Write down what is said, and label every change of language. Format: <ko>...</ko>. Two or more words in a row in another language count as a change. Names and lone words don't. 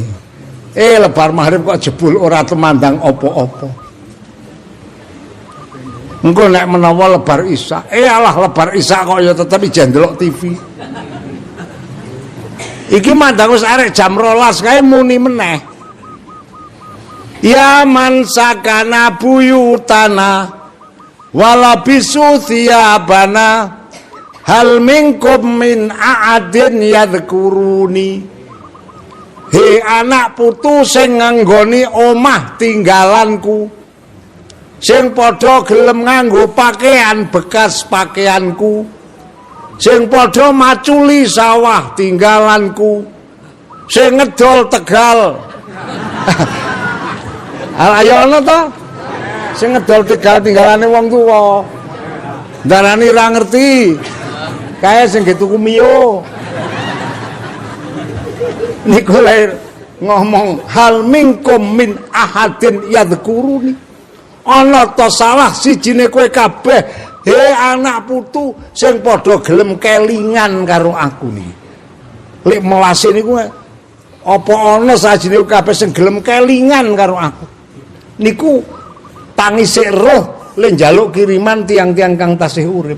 <jv>Lebar maghrib kok jebul ora temandang apa-apa. Engko nek menawa lebar isya, alah lebar isya kok ya tetep ijen ndelok TV. Iki mandang wis arek jam 12 kae muni meneh.</jv> <ar>يا من سكن بيوتنا ولبس ثيابنا هل منكم من أحد يذكرني.</ar> <jv>He anak putu sing nganggoni omah tinggalanku, sing padha gelem nganggo pakaian bekas pakaianku, sing padha maculi sawah tinggalanku, sing ngedol Tegal. Ayo ana to? Sing ngedol Tegal tinggalane wong tuwa. Darani ra ngerti. Kae sing tuku mio. Niku lair ngomong</jv> <ar>هل منكم من أحد يذكرني.</ar> <jv>Ana ta salah sijine kowe kabeh he anak putu sing padha gelem kelingan karo aku niki. Lek melase niku apa ana sajine kabeh sing gelem kelingan karo aku. Niku tangise roh le njaluk kiriman tiang-tiang kang tasih urip.</jv>